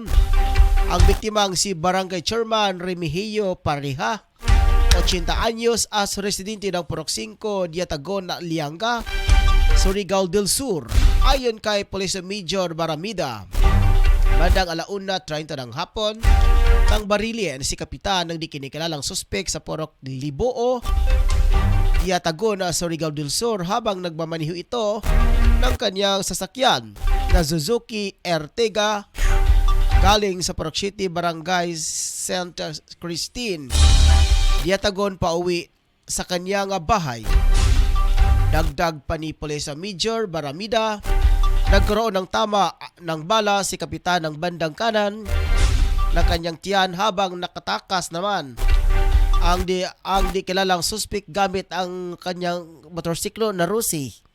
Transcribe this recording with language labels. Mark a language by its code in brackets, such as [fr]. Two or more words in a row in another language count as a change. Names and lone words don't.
[tl] Ang biktimang si Barangay Chairman Remigio Pareha, 80 anyos, as residente ng Purok 5, Diatagon, Lianga, Surigao del Sur. Ayon kay Police Major Baramida, bandang 1:30 ng hapon, nang barilin si kapitan ng di kinikilalang suspek sa Purok Liboo, Diatagon, Surigao del Sur habang nagmamaniho ito ng kanyang sasakyan na Suzuki Ertiga galing sa Purok City, Barangay Santa Christine, Diatagon pauwi sa kanyang bahay. Dagdag pa ni Police Major Baramida, nagkaroon ng tama ng bala si kapitan ng bandang kanan ng kanyang tiyan habang nakatakas naman ang di kilalang suspek gamit ang kanyang motorsiklo na Rusi.